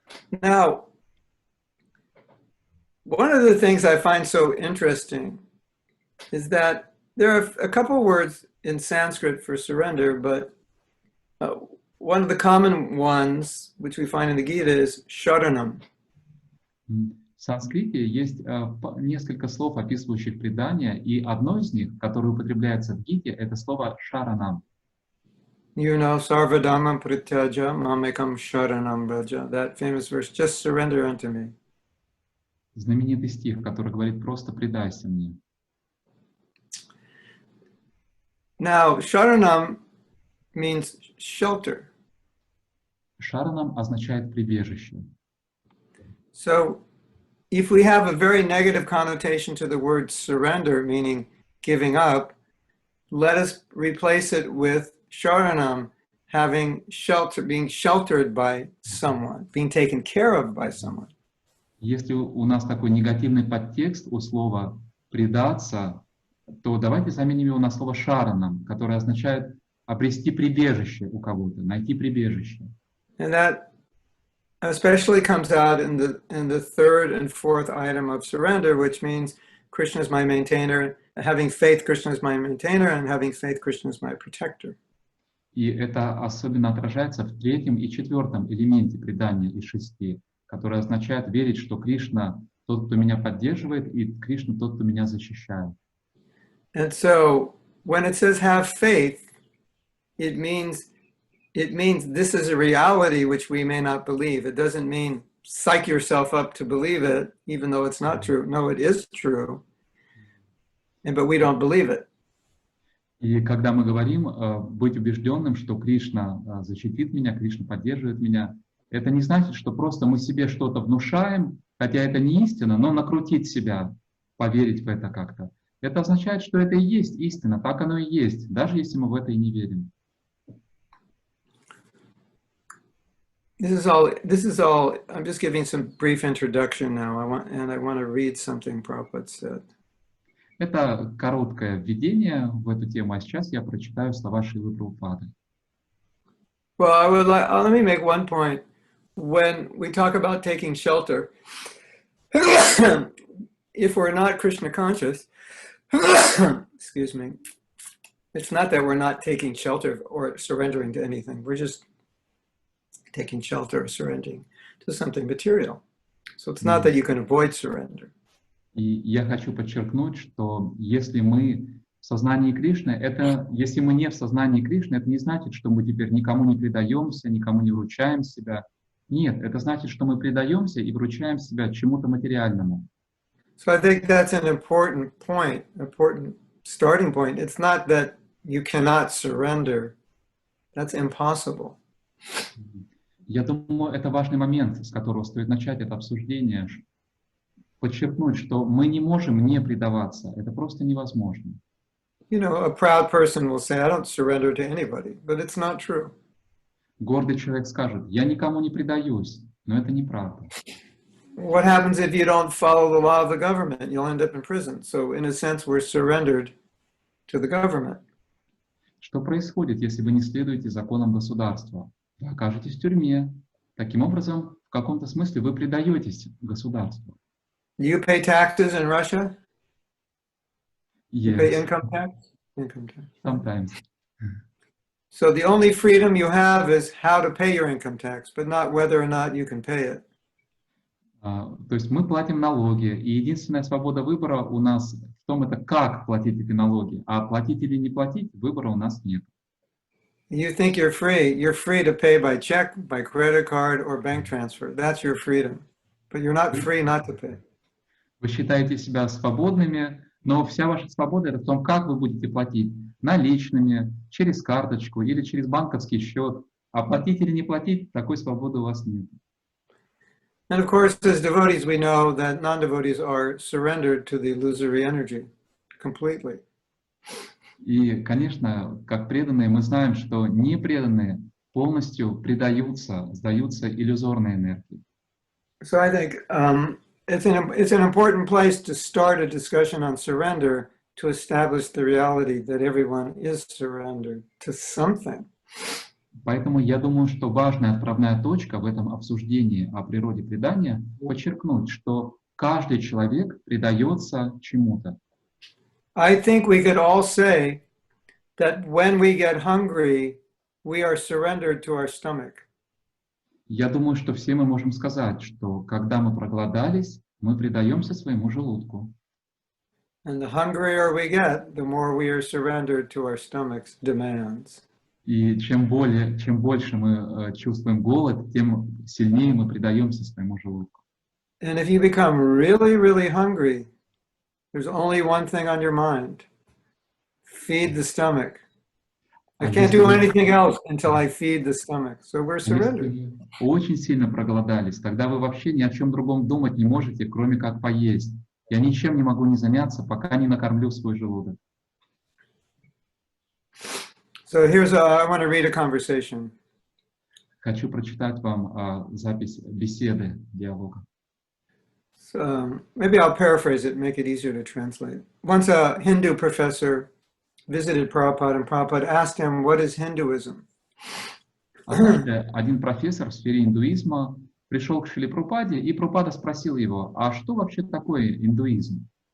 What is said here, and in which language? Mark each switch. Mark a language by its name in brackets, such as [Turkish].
[English] Now, one of the things I find so interesting is that there are a couple words in Sanskrit for surrender, but one of the common ones, which we find in the Gita, is sharanam. [Russian] В санскрите есть несколько слов, описывающих предания, и одно из них, которое употребляется в Гите, это слово «шаранам». [English] You know, [Sanskrit] sarvadhamam prityaja mamekam sharanam braja. [English] That famous verse, just surrender unto me. [Russian] Знаменитый стих, который говорит «просто предайся мне». [English] Now, sharanam means shelter. [Russian] Шаранам означает прибежище. [English] So, if we have a very negative connotation to the word surrender, meaning giving up, let us replace it with sharanam, having shelter, being sheltered by someone, being taken care of by someone. [Russian] Если у нас такой негативный подтекст у слова «предаться», то давайте заменим его на слово «шаранам», которое означает обрести прибежище у кого-то, найти прибежище. [English] And that especially comes out in the third and fourth item of surrender, which means Krishna is my maintainer, having faith Krishna is my maintainer, and having faith Krishna is my protector. [Russian] И это особенно отражается в третьем и четвертом элементе предания из 6, которое означает верить, что Кришна тот, кто меня поддерживает, и Кришна тот, кто меня защищает. [English] And so when it says have faith, it means this is a reality which we may not believe. It doesn't mean psych yourself up to believe it, even though it's not true. No, it is true, but we don't believe it. [Russian] И когда мы говорим быть убежденным, что Кришна защитит меня, Кришна поддерживает меня, это не значит, что просто мы себе что-то внушаем, хотя это не истина, но накрутить себя, поверить в это как-то. Это означает, что это и есть истина, так оно и есть, даже если мы в это и не верим. [English] This is all, I'm just giving some brief introduction now, I want to read something Prabhupada said. [Russian] Это короткое введение в эту тему, а сейчас я прочитаю слова Шрилы Прабхупады. [English] Well, let me make one point. When we talk about taking shelter, if we're not Krishna conscious, excuse me, it's not that we're not taking shelter or surrendering to anything. We're just taking shelter or surrendering to something material. So it's not that you can avoid surrender. [Russian] И я хочу подчеркнуть, что если мы в сознании Кришны, если мы не в сознании Кришны, это не значит, что мы теперь никому не предаемся, никому не вручаем себя. Нет, это значит, что мы предаемся и вручаем себя чему-то материальному. [English] So I think that's an important point, important starting point. It's not that you cannot surrender. That's impossible. [Russian] Я думаю, это важный момент, с которого стоит начать это обсуждение. Подчеркнуть, что мы не можем не предаваться. Это просто невозможно. [English] You know, a proud person will say, I don't surrender to anybody, but it's not true. [Russian] Гордый человек скажет, я никому не предаюсь, но это неправда. [English] What happens if you don't follow the law of the government? You'll end up in prison. So in a sense, we're surrendered to the government. [Russian] Что происходит, если вы не следуете законам государства? Вы окажетесь в тюрьме. Таким образом, в каком-то смысле вы предаетесь государству. [English] Do you pay taxes in Russia? You pay income tax? Income tax. Sometimes. So the only freedom you have is how to pay your income tax, but not whether or not you can pay it. [Russian] То есть мы платим налоги, и единственная свобода выбора у нас в том, это как платить эти налоги, а платить или не платить, выбора у нас нет. [English] You think you're free to pay by check, by credit card, or bank transfer. That's your freedom. But you're not free not to pay. [Russian] Вы считаете себя свободными, но вся ваша свобода это в том, как вы будете платить. Наличными, через карточку или через банковский счет. А платить или не платить, такой свободы у вас нет. [English] And of course, as devotees, we know that non-devotees are surrendered to the illusory energy completely. [Russian] И, конечно, как преданные, мы знаем, что непреданные полностью предаются, сдаются иллюзорной энергии. [English] So I think it's an important place to start a discussion on surrender to establish the reality that everyone is surrendered to something. [Russian] Поэтому я думаю, что важная отправная точка в этом обсуждении о природе предания подчеркнуть, что каждый человек предается чему-то. [English] I think we could all say that when we get hungry, we are surrendered to our stomach. [Russian] Я думаю, что все мы можем сказать, что когда мы проголодались, мы предаемся своему желудку. [English] And the hungrier we get, the more we are surrendered to our stomach's demands. [Russian] И чем больше мы чувствуем голод, тем сильнее мы предаемся своему желудку. [English] And if you become really, really hungry, there's only one thing on your mind. Feed the stomach. I can't do anything else until I feed the stomach. So we're surrendered. [Russian] Если вы очень сильно проголодались, тогда вы вообще ни о чем другом думать не можете, кроме как поесть. Я ничем не могу не заняться, пока не накормлю свой желудок. [English] So I want to read a conversation. [Russian] Хочу прочитать вам запись беседы, диалога. [English] So, maybe I'll paraphrase it, make it easier to translate. Once a Hindu professor visited Prabhupada, and Prabhupada asked him, what is Hinduism? [Russian] Однажды один профессор в сфере индуизма пришел к Шриле Прабхупаде, и Прабхупада спросил его, а что вообще такое индуизм?